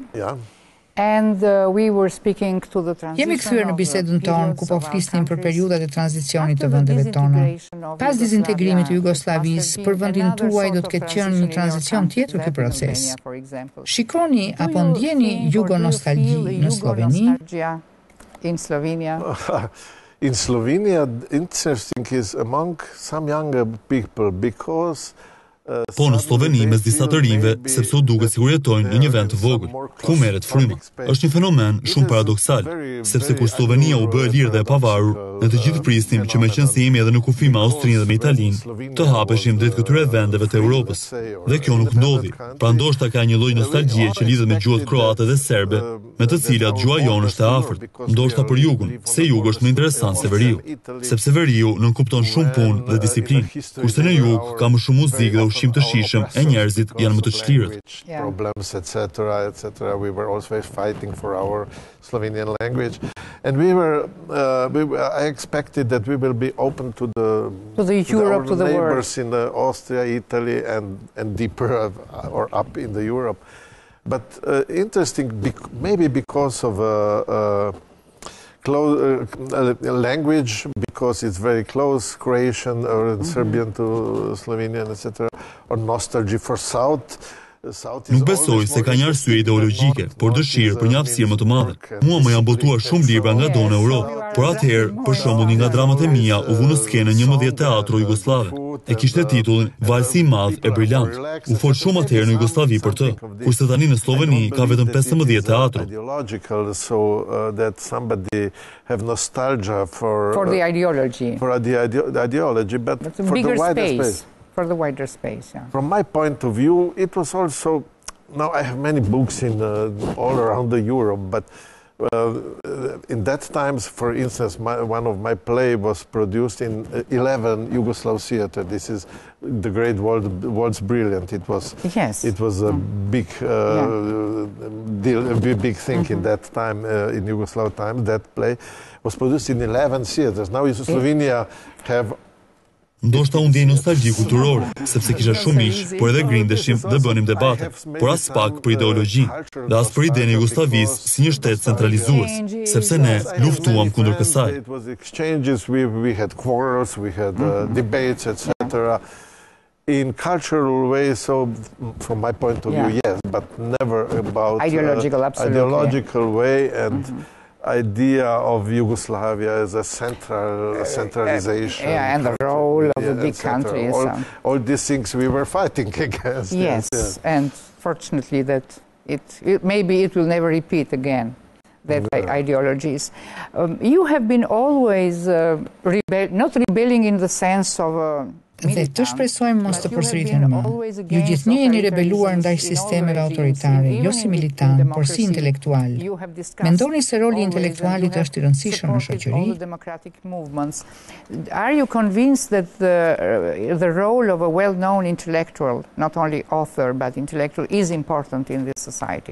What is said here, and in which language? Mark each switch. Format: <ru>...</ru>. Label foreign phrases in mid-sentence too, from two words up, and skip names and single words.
<en>Yeah. And we were speaking to the transition.</en> <sq>Jemi kthyer në bisedën tonë ku po flisnim për periudhat e tranzicionit të vendeve tona. Pas dizintegrimit të Jugosllavisë, për vendin tuaj do të ketë qenë një tranzicion tjetër ky proces. Shikoni apo ndjeni jugonostalgji në Sloveni?</sq> <en>In Slovenia. In Slovenia, interesting is among some younger people because</en> <sq>Po në Sloveni mes disa të rinjve, sepse u duket sikur jetojnë në një vend të vogël, ku merret fryma. Është një fenomen shumë paradoksal, sepse kur Slovenia u bë e lirë dhe e pavarur, ne të gjithë prisnim që meqense jemi edhe në kufi me Austrinë dhe me Italinë, të hapeshim drejt këtyre vendeve të Europës. Dhe kjo nuk ndodhi. Pra ndoshta ka një lloj nostalgjie që lidhet me gjuhët kroate dhe serbe, me të cilat gjuha jonë është e afërt. Ndoshta për jugun, se jugu është më interesant se veriu, sepse veriu nënkupton shumë punë dhe disiplinë, kurse në jug ka më shumë muzikë dhe ushqim të shijshëm e njerëzit janë më të çlirët.</sq> <en>Problems, etc. We were always fighting for our Slovenian language, and I expected that we will be open to the Europe, to the neighbors world. in Austria, Italy, and deeper or up in the Europe. But interesting, maybe because of language, because it's very close, Croatian or Serbian to Slovenian, etc., or nostalgia for South.</en> <sq>Nuk besoj se ka një arsye ideologjike, por dëshirë për një hapësirë më të madhe. Mua më janë botuar shumë libra nga do në Europë, por atëherë, për shembull, një nga dramat e mia u vu në skenën 11 teatro jugoslave. E kishte titullin Valsi i Madh e Brillant. U fol shumë atëherë në Jugosllavi për të, kurse tani në Sloveni ka vetëm 15 teatro.</sq> <en>So that somebody have nostalgia for the ideology. For the ideology, but for the wider space. For the wider space, yeah. From my point of view, it was also. Now I have many books in all around the Europe, but in that times, for instance, one of my play was produced in 11 Yugoslav theater. This is the great world's brilliant. It was. Yes. It was a big deal, a big thing in that time in Yugoslav time. That play was produced in 11 theaters. Now in Slovenia have.</en> <sq>Ndoshta unë ndjej nostalgji kulturore, sepse kisha shumë miq, por edhe grindeshim dhe bënim debate, por as pak për ideologjinë, dhe as për idenë e Jugosllavisë si një shtet centralizues, sepse ne luftuam kundër kësaj.</sq> <en>It was exchanges, we had quarrels, we had debates, etc. In cultural ways, so from my point of view, yes, but never about ideological way and idea of Yugoslavia as a centralization. And the role of the big countries. All these things we were fighting against. Yes, and fortunately that maybe it will never repeat again, that ideologies. You have been always not rebelling in the sense of</en> <sq>Dhe të shpresojmë mos të përsëriten më. Ju gjithnjë jeni rebeluar ndaj sistemeve autoritare, jo si militant, por si intelektual. Mendoni se roli intelektualit është i rëndësishëm në shoqëri?</sq> <en>Are you convinced that the role of a well-known intellectual, not only author but intellectual, is important in this society?</en>